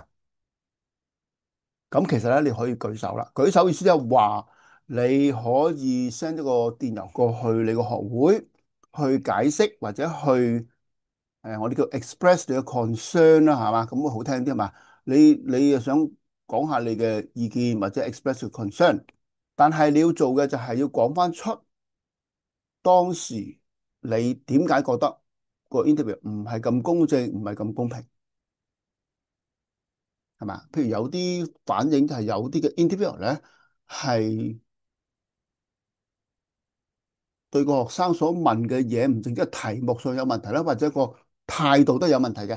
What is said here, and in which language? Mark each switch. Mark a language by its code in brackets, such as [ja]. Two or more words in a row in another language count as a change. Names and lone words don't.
[yue] 咁其實咧，你可以舉手啦。舉手意思即係話，你可以 send 一個電郵過去你個學會去解釋，或者去我哋叫 express 你嘅 concern 啦，係嘛？咁會好聽啲嘛？你又想講下你嘅意見或者 [en] express your concern， [yue] 但係你要做嘅就係要講翻出當時你點解覺得個 interview 唔係咁公正，唔係咁公平，係嘛？譬如有啲反映就係有啲嘅 interview 咧係對個學生所問嘅嘢唔淨止係題目上有問題啦，或者個態度都有問題嘅。